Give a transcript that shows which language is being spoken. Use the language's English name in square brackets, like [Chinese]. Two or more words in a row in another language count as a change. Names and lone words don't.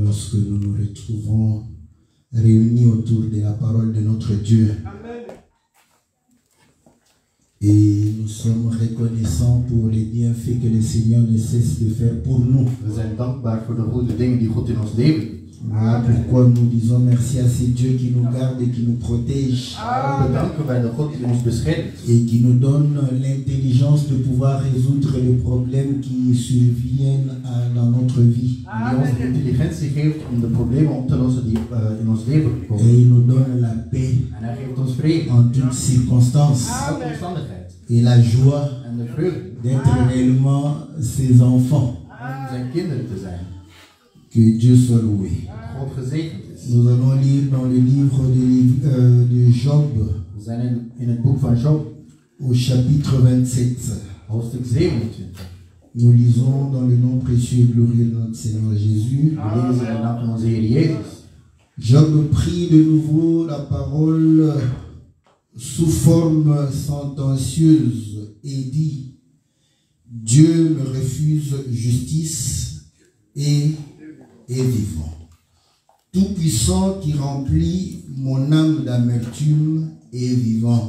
[French] lorsque nous nous retrouvons réunis autour de la parole de notre Dieu. Amen. Et nous sommes reconnaissants pour les bienfaits que le Seigneur ne cesse de faire pour nous. [Dutch] We zijn dankbaar voor de goede dingen die God in ons leven doet. [French] Voilà pourquoi nous disons merci à ce Dieu qui nous garde et qui nous protège. [Dutch] Daarom bedanken wij de God die ons beschermt. [French] Et qui nous donne l'intelligence de pouvoir résoudre les problèmes qui surviennent dans notre vie. [Dutch] En die ons de intelligentie geeft om de problemen op te lossen die in ons leven [French] Et [Dutch] komen. [French] il nous donne la paix [Dutch] En hij geeft ons vrede [French] en toutes circonstances. [Dutch] in elke omstandigheid. [French] Et la joie [Dutch] En de vreugde [French] d'être réellement ses enfants. [Dutch] om zijn kinderen te zijn. [French] Que Dieu soit loué. [Dutch] God gezegend is. [French] Nous allons lire dans le livre de Job, [Dutch] We zijn in het boek van Job, [French] au chapitre 27. [Dutch] hoofdstuk 27. [French] Nous lisons dans le nom précieux et glorieux de notre Seigneur Jésus. [Dutch] We lezen in de naam van onze Heer Jezus. [French] Job prit de nouveau la parole sous forme sentencieuse et dit: Dieu me refuse justice et est vivant. Tout-puissant qui remplit mon âme d'amertume est vivant.